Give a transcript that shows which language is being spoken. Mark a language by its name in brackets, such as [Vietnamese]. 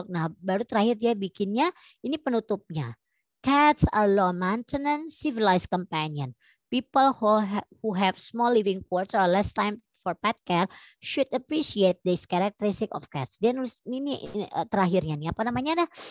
[Indonesian] Nah, baru terakhir dia bikinnya ini penutupnya. [English] Cats are low maintenance, civilized companion. People who have small living quarters or less time for pet care should appreciate this characteristic of cats. [Indonesian] Dia nulis ini terakhirnya nih, apa namanya dah?